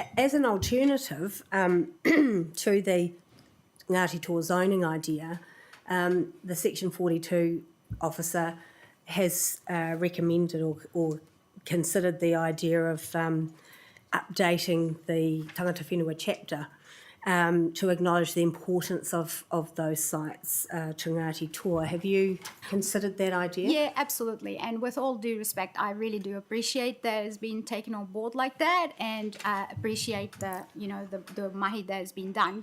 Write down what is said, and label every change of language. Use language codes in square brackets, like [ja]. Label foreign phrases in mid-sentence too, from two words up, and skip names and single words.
[en] As an alternative to the Ngāti Toa zoning idea, the Section 42 officer has recommended or considered the idea of updating the [mi] tangata whenua [en] chapter to acknowledge the importance of those sites to Ngāti Toa. Have you considered that idea? Yeah, absolutely. And with all due respect, I really do appreciate that it's been taken on board like that, and appreciate the mahi that has been done.